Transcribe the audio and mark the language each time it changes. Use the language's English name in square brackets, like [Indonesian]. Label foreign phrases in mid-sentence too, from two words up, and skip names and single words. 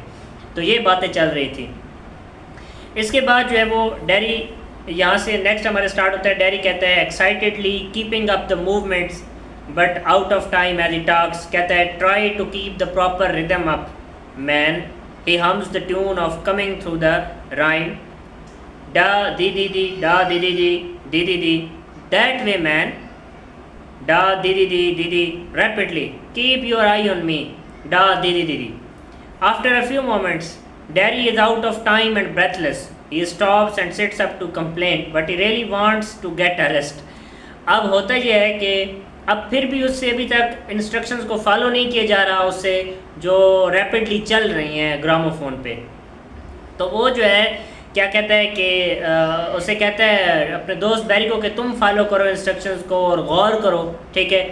[Hindi] तो ये बातें चल रही थी। इसके बाद जो है वो डैरी यहाँ से नेक्स्ट हमारे स्टार्ट होता है। डैरी कहता है [English] excitedly keeping up the movements but out of time as he talks, [Hindi] कहता है [English] try to keep the proper rhythm up man, he hums the tune of coming through the rye, da dee dee dee da dee dee dee dee dee dee, that way man, da dee dee dee dee dee, rapidly keep your eye on me, da dee dee dee dee. After a few moments, Derry is out of time and breathless. He stops and sits up to complain, but he really wants to get a rest. [Hindi] अब होता यह है कि अब फिर भी उससे अभी तक इंस्ट्रक्शंस को फॉलो नहीं किया जा रहा उससे, जो रैपिडली चल रही हैं ग्रामोफोन पे। तो वो जो है क्या कहता है कि उसे कहता है अपने दोस्त बैरी को कि तुम फॉलो करो इंस्ट्रक्शंस को और गौर करो, ठीक है।